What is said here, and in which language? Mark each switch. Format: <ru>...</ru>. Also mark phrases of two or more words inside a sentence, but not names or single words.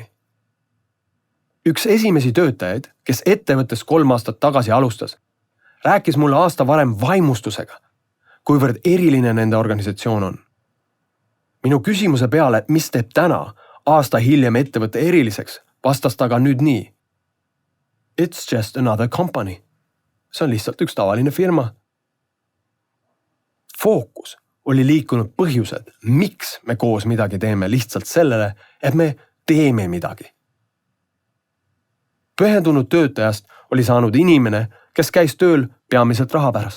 <et>Üks esimesi töötajaid, kes ettevõttes 3 aastat tagasi alustas, rääkis mulle aasta varem vaimustusega, kuivõrd eriline nende organisatsioon on. Minu küsimuse peale, mis teeb täna aasta hiljem ettevõtte eriliseks, vastas ta ka nüüd nii.</et> <en>It's just another company.</en> <et>See on lihtsalt üks tavaline firma. Fookus oli liikunud põhjused, miks me koos midagi teeme lihtsalt sellele, et me teeme midagi. Pühendunud töötajast oli saanud inimene, kes käis tööl peamiselt raha pärast.</et>